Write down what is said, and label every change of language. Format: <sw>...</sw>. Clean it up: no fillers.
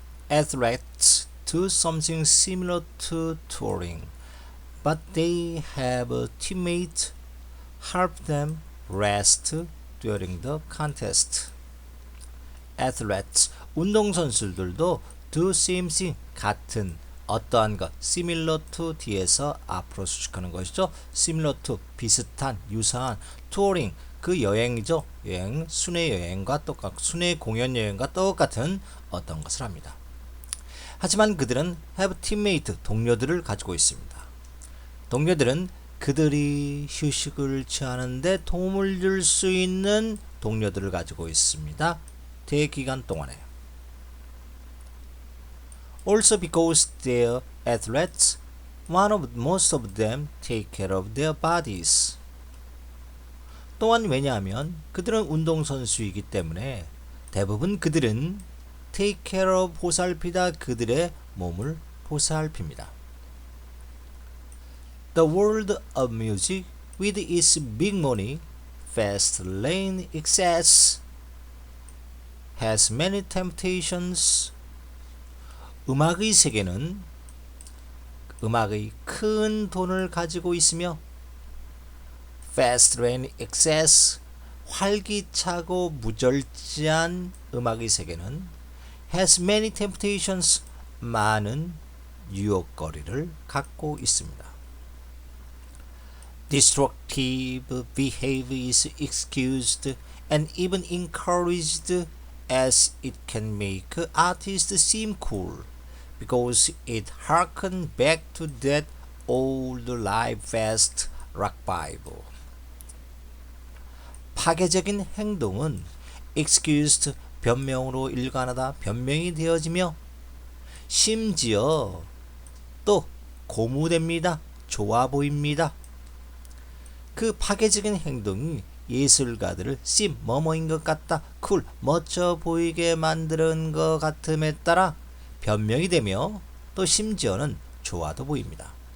<en>Athletes do something similar to touring, but they have a teammate help them rest during the contest.</en> <ko>Athletes, 운동선수들도</ko> <en>do same thing,</en> <ko>같은 어떠한 것,</ko> <en>similar to</en> <ko>뒤에서 앞으로 수식하는 것이죠.</ko> <en>similar to,</en> <ko>비슷한, 유사한, touring, 그 여행이죠. 여행, 순회 여행과 순회 공연 여행과 똑같은 어떤 것을 합니다. 하지만 그들은</ko> <en>have teammate,</en> <ko>동료들을 가지고 있습니다. 동료들은 그들이 휴식을 취하는데 도움을 줄 수 있는 동료들을 가지고 있습니다. 대기간 동안에.</ko> <en>Also because they're athletes, most of them take care of their bodies.</en> <ko>또한 왜냐하면 그들은 운동선수이기 때문에 대부분 그들은</ko> <en>take care of,</en> <ko>보살피다, 그들의 몸을 보살핍니다.</ko> <en>The world of music, with its big money, fast lane excess, has many temptations.</en> <ko>음악의 세계는 음악의 큰 돈을 가지고 있으며</ko> <en>fast lane excess,</en> <ko>활기차고 무절제한 음악의 세계는</ko> <en>has many temptations,</en> <ko>많은 유혹거리를 갖고 있습니다.</ko> <en>Destructive behavior is excused and even encouraged as it can make artists seem cool because it harkens back to that old live fast rock vibe.</en> <ko>파괴적인 행동은 excused, 변명으로 일관하다, 변명이 되어지며 심지어 또 고무됩니다. 좋아 보입니다. 그 파괴적인 행동이 예술가들을 심, 뭐뭐인 것 같다, 쿨, 멋져 보이게 만드는 것 같음에 따라 변명이 되며 또 심지어는 좋아도 보입니다.</ko>